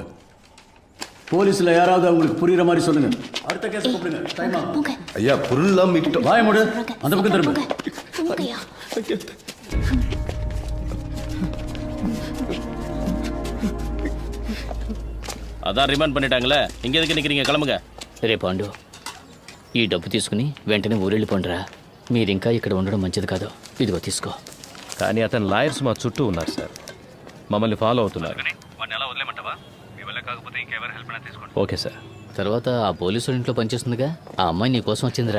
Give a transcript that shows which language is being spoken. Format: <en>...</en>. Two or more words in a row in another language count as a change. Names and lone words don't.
<ta>போலீஸ்ல யாராவது அவங்களுக்கு புரியுற மாதிரி சொல்லுங்க. அடுத்த கேஸ் கூப்பிடுங்க. டைம் ஆகும். ஐயா, பொருள்லாம் மீட்டோம். வாய மூடு. அந்த பக்கம் திரும்ப. அதான் ரிமாண்ட் பண்ணிட்டாங்களே, இங்க எதுக்கு நிக்கிறீங்க? கிளம்புங்க.</ta> <te>రే పాండు, ఈ డబ్బు తీసుకుని వెంటనే ఊరెళ్ళిపోండిరా. మీరు ఇంకా ఇక్కడ ఉండడం మంచిది కాదు. ఇదిగో తీసుకో. కానీ అతని లాయర్స్ మా చుట్టూ ఉన్నారు సార్, మమ్మల్ని ఫాలో అవుతున్నారు.</te> <en>okay sir.</en> <te>తర్వాత ఆ పోలీసు ఇంట్లో పనిచేస్తుందిగా, ఆ అమ్మాయి నీ కోసం వచ్చిందిరా.</te>